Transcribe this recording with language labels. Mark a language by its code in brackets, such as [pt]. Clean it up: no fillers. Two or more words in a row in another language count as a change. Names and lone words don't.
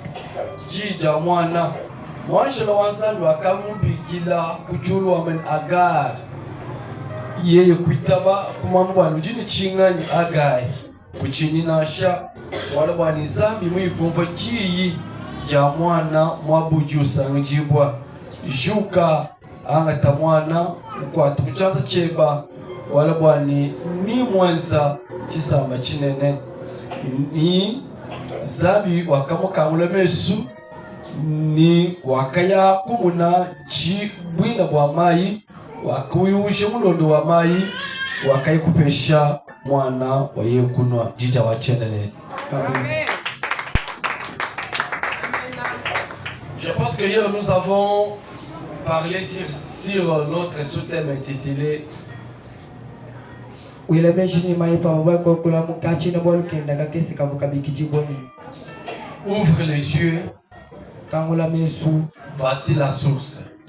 [cjk] jija mwana mwanjela wanzambi wakamubikila kujulu wamen Agar yeye kuitaba kumambwa lujini chingani Agai kuchininasha wala bwani zambi mwikumva kiyi ja mwana mwabuji usangijibwa juka angata mwana ukwata kuchanza cheba wala bwani ni mwanza chisamba chinene ni zambi wakamukangula mesu ni wakaya kumuna chibwina bwa mayi wakuyushe mulondo wa mayi wakayi kupesha mwana wa yekunwa jija wa chenele. Amen. [fr] Je pense que hier nous avons parlé sur notre sous-thème intitulé Ouvre les yeux, voici la source.